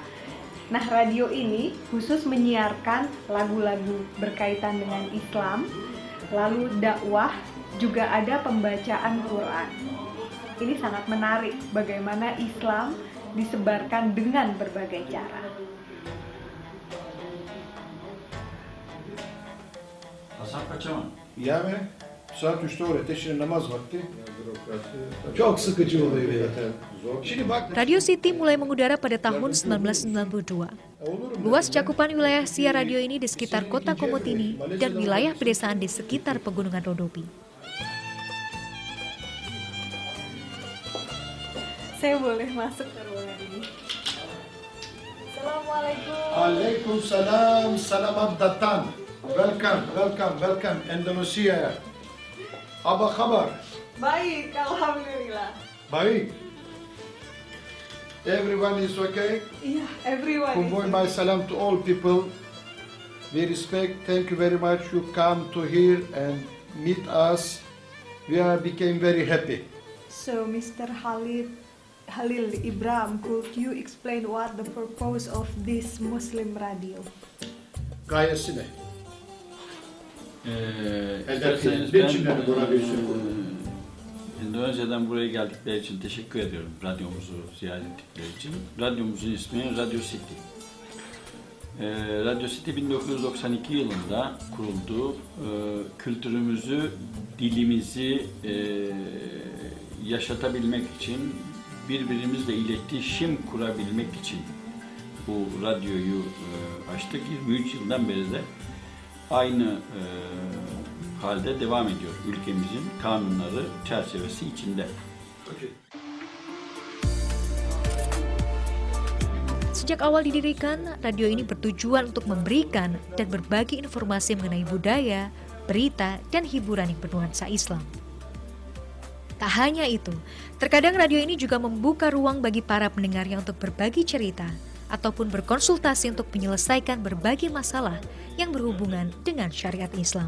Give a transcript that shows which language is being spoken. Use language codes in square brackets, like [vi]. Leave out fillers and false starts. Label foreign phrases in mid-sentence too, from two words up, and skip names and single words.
[id] Nah, radio ini khusus menyiarkan lagu-lagu berkaitan dengan Islam, lalu dakwah, juga ada pembacaan Quran. Ini sangat menarik bagaimana Islam disebarkan dengan berbagai cara. [tr] Yani saat 3'te oraya teşhir namaz vakti çok sıkıcı oluyor zaten. Şimdi bak [id] Radio City mulai mengudara pada tahun 1992. Luas cakupan wilayah siar radio ini di sekitar kota Komotini dan wilayah pedesaan di sekitar pegunungan Rodopi. Saya boleh masuk ke ruangan ini. Assalamualaikum. [tr] Aleykümselam, salam abdatan. [id] Welcome, Indonesia. Apa kabar? Baik, alhamdulillah. Baik. [en] Everyone is okay? [id] Iya, everyone. [en] Convoy my salam to all people. We respect, thank you very much. You come to here and meet us. We became very happy. So, Mr. Halil Ibrahim, could you explain what the purpose of this Muslim radio? [tr] Gayesi ne? İsterseniz bir ben cümleyle kurabilirsin. Endonezya'dan buraya geldikleri için teşekkür ediyorum radyomuzu ziyaret ettikleri için. Radyomuzun ismi Radio City. Radio City 1992 yılında kuruldu. Kültürümüzü, dilimizi yaşatabilmek için, birbirimizle iletişim kurabilmek için bu radyoyu açtık. 23 yıldan beri de aynı halde devam ediyor ülkemizin kanunları çerçevesi içinde. [id] Sejak awal didirikan, radio ini bertujuan untuk memberikan dan berbagi informasi mengenai budaya, berita, dan hiburan yang bernuansa Islam. Tak hanya itu, terkadang radio ini juga membuka ruang bagi para pendengarnya untuk berbagi cerita ataupun berkonsultasi untuk menyelesaikan berbagai masalah yang berhubungan dengan syariat Islam.